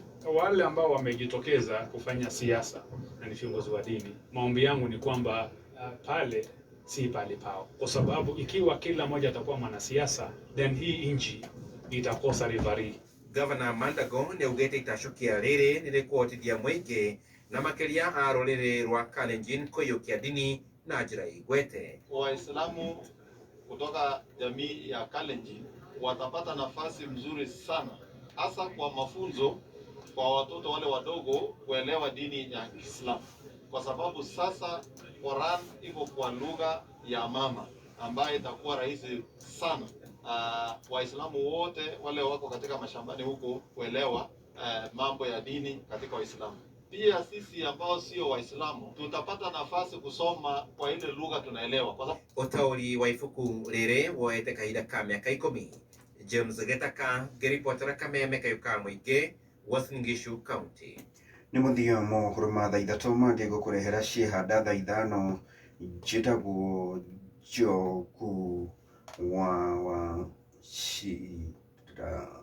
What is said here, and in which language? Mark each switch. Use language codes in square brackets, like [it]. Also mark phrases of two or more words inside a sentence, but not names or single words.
[sw] Wale ambao wamejitokeza kufanya siasa na ni viongozi wa dini, maombi yangu ni kwamba pale si pale pao, kwa sababu ikiwa kila mmoja atakuwa mwanasiasa then hii nchi itakosa rivari. [ki] Governor Mandago nĩaugĩte itacokia rĩrĩ nĩrĩkũhotithia mũingĩ na makĩria a rũrĩrĩ rwa Kalenjin kũiyũkia dini na njĩra igwete. [sw] Waislamu kutoka jamii ya Kalenjin watapata nafasi mzuri sana, hasa kwa mafunzo kwa watoto wale wadogo kuelewa dini ya Kiislamu, kwa sababu sasa Quran iko kwa lugha ya mama ambayo itakuwa rahisi sana Waislamu wote wale wako katika mashambani huko kuelewa mambo ya dini katika Waislamu. Pia sisi ambao sio Waislamu tutapata nafasi kusoma kwa ile lugha tunaelewa. Kwa sababu [ki] ũtaũri wa ibuku rĩrĩ woete kahinda ka mĩaka 10. James Gĩtaka ngĩribotera Kameme kayũka mũingĩ Uasin Gishu County. Nĩ mũthia mohoro ma thaa ithatũ mangĩ gũkũrehera ciĩhanda thaa ithano njĩtagwo Njogu wa Shira.